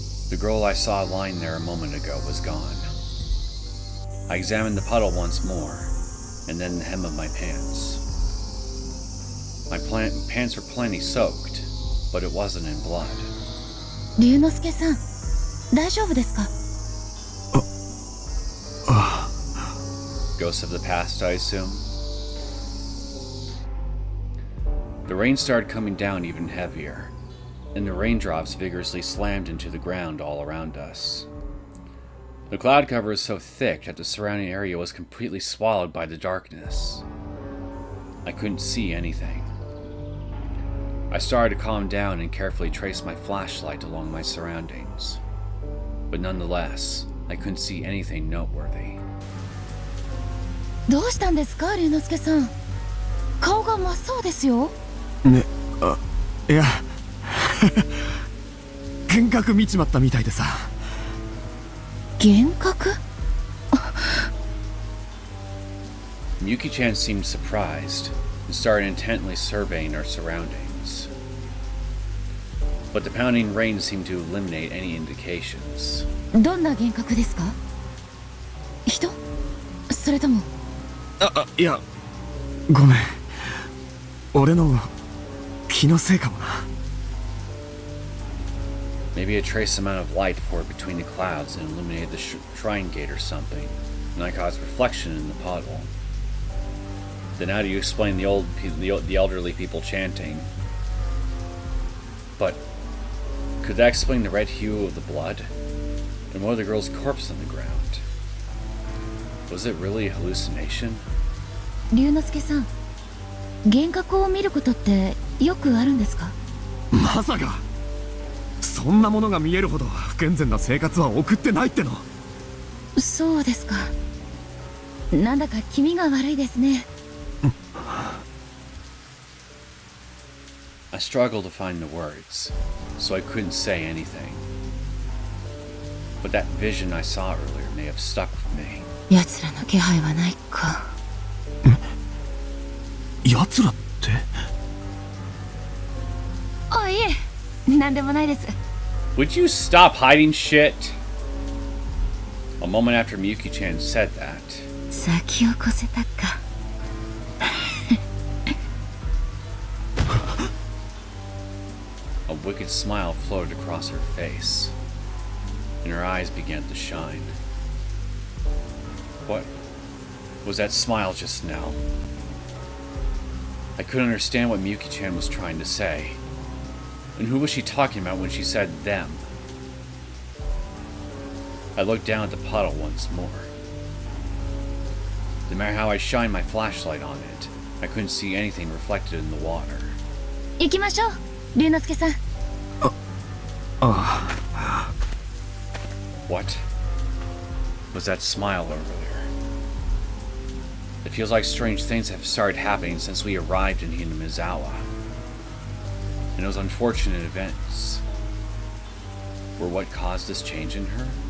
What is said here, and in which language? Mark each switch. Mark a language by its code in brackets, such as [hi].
[en] The girl I saw lying there a moment ago was gone. I examined the puddle once more, and then the hem of my pants. My pants were plenty soaked, but it wasn't in blood. [ja] 龍之介さん、大丈夫ですか？ [en] Ghosts of the past, I assume? The rain started coming down even heavier, and the raindrops vigorously slammed into the ground all around us. The cloud cover was so thick that the surrounding area was completely swallowed by the darkness. I couldn't see anything. I started to calm down and carefully trace my flashlight along my surroundings. But nonetheless, I couldn't see anything noteworthy. [ja] どうしたんですか、龍之介さん？顔が真っ青ですよ。ね、いや、幻覚見ちまったみたいでさ。幻覚 [en] Miyuki-chan seemed surprised and started intently surveying our surroundings. But the pounding rain seemed to eliminate any indications. [ja] どんな幻覚ですか？人？それともいや、ごめん。俺の気のせいかもな。 [en] Maybe a trace amount of light poured between the clouds and illuminated the shrine gate or something, and I caught its reflection in the puddle. Then how do you explain the elderly people chanting? But could that explain the red hue of the blood? And what of the girl's corpse on the ground? Was it really a hallucination? [ja] 龍之介さん、幻覚を見ることってよくあるんですか？まさかそんなものが見えるほど不健全な生活は送ってないっての。そうですか。なんだか気味が悪いですね。 [en] I struggled to find the words, so I couldn't say anything. But that vision I saw earlier may have stuck with me. [ja] 奴らの気配はないか。奴らって？あ、いえ、なんでもないです。 [en] Would you stop hiding shit? A moment after Miyuki-chan said that, [ja] 先を越せたか。 [en] a wicked smile floated across her face, and her eyes began to shine. What was that smile just now? I couldn't understand what Miyuki-chan was trying to say. And who was she talking about when she said them? I looked down at the puddle once more. No matter how I shined my flashlight on it, I couldn't see anything reflected in the water. [ja] 行きましょう、龍之介さん。 [en] What was that smile earlier? It feels like strange things have started happening since we arrived in Hinamizawa. And those unfortunate events were what caused this change in her?